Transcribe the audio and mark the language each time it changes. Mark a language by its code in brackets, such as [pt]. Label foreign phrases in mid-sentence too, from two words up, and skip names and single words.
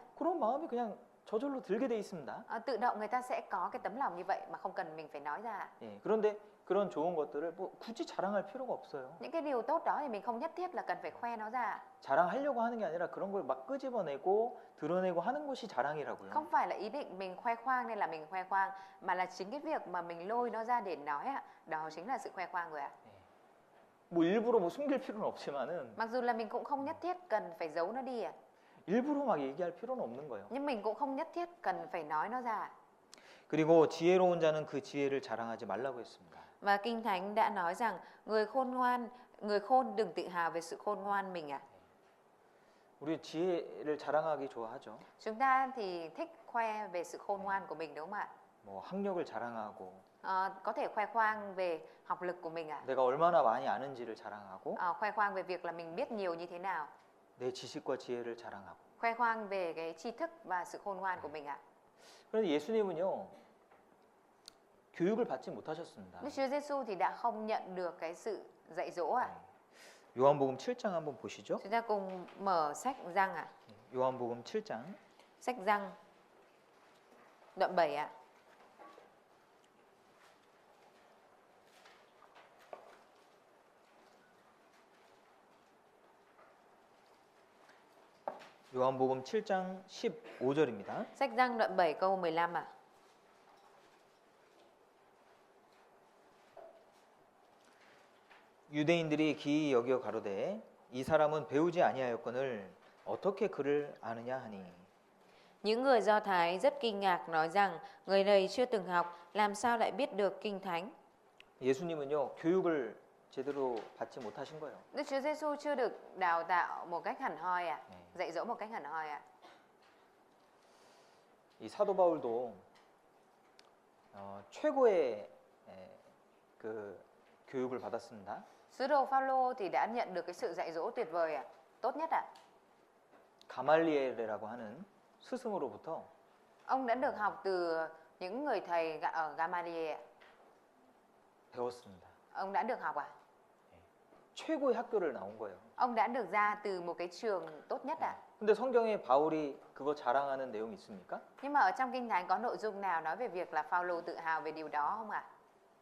[ko] 그런 마음이 그냥 저절로 들게 돼 있습니다. [vi] Tự động người ta sẽ có cái tấm lòng như vậy mà không cần mình phải nói ra. [ko] 예, 그런데 그런 좋은 것들을 뭐 굳이 자랑할 필요가 없어요. [vi] Những cái điều tốt đó thì mình không nhất thiết là cần phải khoe nó ra. [ko] 자랑하려고 하는 게 아니라 그런 걸 막 끄집어내고 드러내고 하는 것이 자랑이라고요. [vi] Không phải là ý định mình khoe khoang nên là mình khoe khoang, mà là chính cái việc mà mình lôi nó ra để nói ạ, đó chính là sự khoe khoang rồi ạ. [ko] 뭐 일부러 뭐 숨길 필요는 없지만은 [vi] Mặc dù là mình cũng không nhất thiết cần phải giấu nó đi ạ. [ko] 일부러 막 얘기할 필요는 없는 거예요. [vi] Nhưng mình cũng không nhất thiết cần phải nói nó ra. [ko] 그리고 지혜로운 자는 그 지혜를 자랑하지 말라고 했습니다. [vi] Và Kinh Thánh đã nói rằng người khôn đừng tự hào về sự khôn ngoan mình ạ. [ko] 우리 지혜를 자랑하기 좋아하죠. [vi] Chúng ta thì thích khoe về sự khôn ngoan của mình đúng không ạ? [ko] 뭐 학력을 자랑하고 [vi] Có thể khoe khoang về học lực của mình ạ. [ko] 내가 얼마나 많이 아는지를 자랑하고 [vi] Khoe khoang về việc là mình biết nhiều như thế nào. [ko] 내 지식과 지혜를 자랑하고. [vi] Khoe khoang về cái tri thức và sự khôn ngoan của mình ạ. [ko] 그런데 예수님은요. 교육을 받지 못하셨습니다. [vi] Đức Chúa Giêsu thì đã không nhận được cái sự dạy dỗ ạ. [ko] 요한복음 7장 한번 보시죠. [vi] Chúng ta cùng mở sách Giăng ạ. [ko] 요한복음 7장 [vi] Sách Giăng đoạn 7 ạ. [ko] 요한복음 7장 15절입니다. [vi] Sách Giăng đoạn 7 câu 15 ạ. [ko] 유대인들이 기이 여겨 가로되 이 사람은 배우지 아니하였거늘 어떻게 그를 아느냐 하니. [vi] Những người Do Thái rất kinh ngạc nói rằng người này chưa từng học, làm sao lại biết được Kinh Thánh? [ko] 예수님은요 교육을 제대로 받지 못하신 거예요. [vi] Đức Chúa Giêsu chưa được đào tạo một cách hẳn hoi ạ, dạy dỗ một cách hẳn hoi ạ. [ko] 이 사도 바울도 최고의 그 교육을 받았습니다. [vi] Sứ đồ Phaolô thì đã nhận được cái sự dạy dỗ tuyệt vời ạ, tốt nhất ạ. [ko] 가말리엘이라고 하는 스승으로부터 [vi] Ông đã được học từ những người thầy ở Gamaliel ạ. [ko] 배웠습니다. [vi] Ông đã được học ạ. [ko] 최고의 학교를 나온 거예요. [vi] Ông đã được ra từ một cái trường tốt nhất ạ. [ko] 근데 성경에 바울이 그거 자랑하는 내용이 있습니까? [vi] Nhưng mà ở trong Kinh Thánh có nội dung nào nói về việc là Phaolô tự hào về điều đó không ạ?